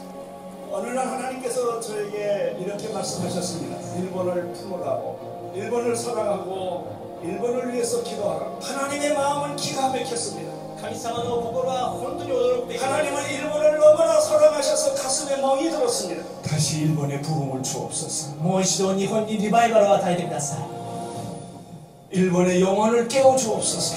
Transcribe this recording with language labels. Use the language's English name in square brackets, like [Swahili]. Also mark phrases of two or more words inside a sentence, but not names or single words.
[Korean] 어느 날 하나님께서 저에게 이렇게 말씀하셨습니다. 일본을 품으라고, 일본을 사랑하고 일본을 위해서 기도하라고. 하나님의 마음은 기가 막혔습니다. 하나님은 일본을 너무나 사랑하셔서 가슴에 멍이 들었습니다. 다시 일본에 부흥을 주옵소서. [Japanese] もう一度日本にリバイバルを与えてください。 [Korean] 일본의 영혼을 깨워 주옵소서.